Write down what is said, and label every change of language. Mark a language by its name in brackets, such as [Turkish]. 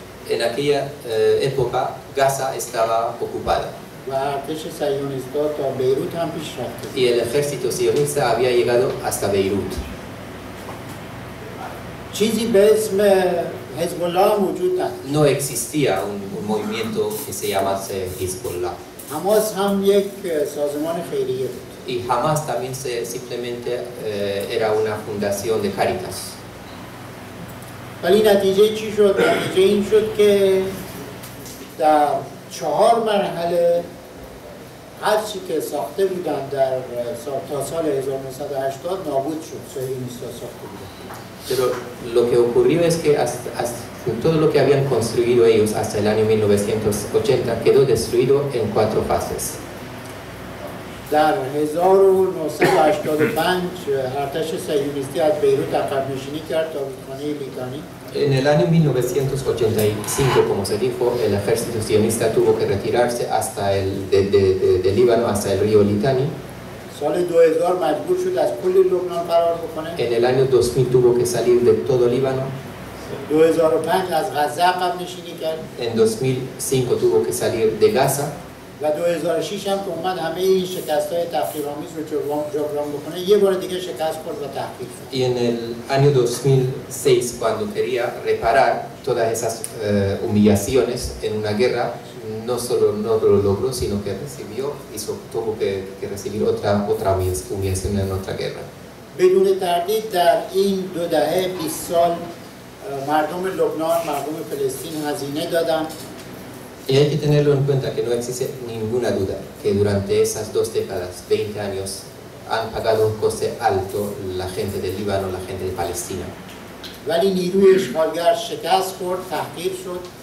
[Spanish] En aquella época Gaza estaba ocupada. [Persian] و ارتش صهیونیست‌ها تا بیروت هم پیش رفته. [Spanish] Y el ejército sionista había llegado hasta Beirut. [Persian] چیزی به اسم حزب الله وجود نداشت. [Spanish] No existía un movimiento que se llamase Hezbollah. [Persian] حماس هم یک سازمان خیریه بود. [Spanish] Y Hamas también simplemente era una fundación de Cáritas. [Persian] ولی نتیجه چی شد؟ نتیجه این شد که در 4 مرحله هر چی که ساخته بودن در تا سال 1980 نابود شد. صهیونیست‌ها ساخته بودن. [Spanish] Pero lo que ocurrió es que todo lo que habían construido ellos hasta el año 1980 quedó destruido en 4 fases. [Persian] در 1985 ارتش صهیونیستی از بیروت عقب نشینی کرد تا رودخانه لیتانی. [Spanish] En el año 1985, como se dijo, el ejército sionista tuvo que retirarse de Líbano hasta el río Litani. [Persian] سال 2000 مجبور شد از کل لبنان فرار بکنه. [Spanish] En el año 2000 tuvo que salir de todo Líbano. [Persian] 2005 از غزه عقب نشینی کرد. [Spanish] En 2005 tuvo que salir de Gaza. [Persian] و 2006 هم که اومد همه این شکست‌های تحقیرآمیز رو جبران بکنه یه بار دیگه شکست خورد و تحقیر شد. [Spanish] Y en el año 2006, cuando quería reparar todas esas humillaciones en una guerra, no solo no lo logró, sino que tuvo que recibir otra humillación en otra guerra. [Persian] بدون تردید در این 2 دهه 20 سال مردم لبنان، مردم فلسطین هزینه دادن. [Spanish] Y hay que tenerlo en cuenta que no existe ninguna duda que durante esas 2 décadas, 20 años, han pagado un coste alto la gente del Líbano, la gente de Palestina. [Persian] ولی نیروی اشغالگر شکست خورد، تحقیر شد.